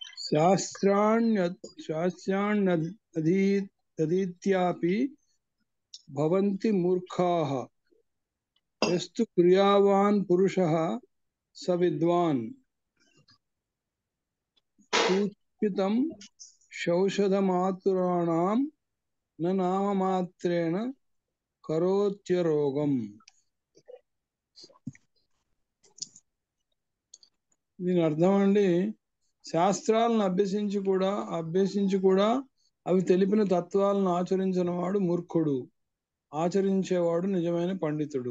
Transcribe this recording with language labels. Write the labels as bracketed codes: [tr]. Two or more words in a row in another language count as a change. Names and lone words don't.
[sa] शास्त्राण्यधीत्यापि भवन्ति मूर्खाः यस्तु क्रियावान् पुरुषः स विद्वान् सूचितं शौषधमातुराणां न नाममात्रेण करोत्यरोगम्. [te] దీని అర్థం అండి, శాస్త్రాలను అభ్యసించి కూడా అవి తెలిపిన తత్వాలను ఆచరించిన వాడు మూర్ఖుడు, ఆచరించేవాడు నిజమైన పండితుడు.